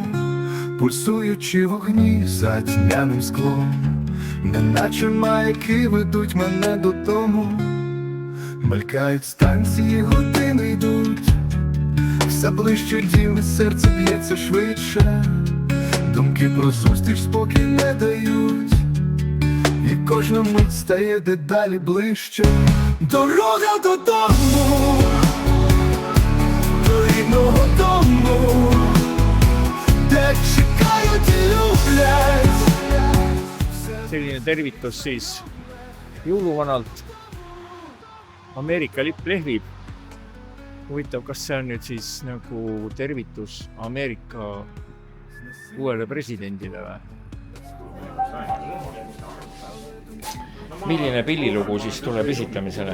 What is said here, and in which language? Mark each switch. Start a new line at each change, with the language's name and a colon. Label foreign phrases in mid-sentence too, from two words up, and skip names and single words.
Ukrainian: пульсуючи вогні за тьмяним склом, неначе маяки ведуть мене додому, мелькають станції, години йдуть, все ближче дім, і серце б'ється швидше, думки про зустріч спокій не дають, і кожна мить стає дедалі ближче. Дорога додому, до рідного дому, де чекають і люблять.
Estonian: Selline tervitus siis jõuluvanalt. Ameerika lipp lehvib. Huvitav, kas see on nüüd siis nagu tervitus Ameerika uuele presidendile või? Milline pillilugu siis tuleb esitamisele?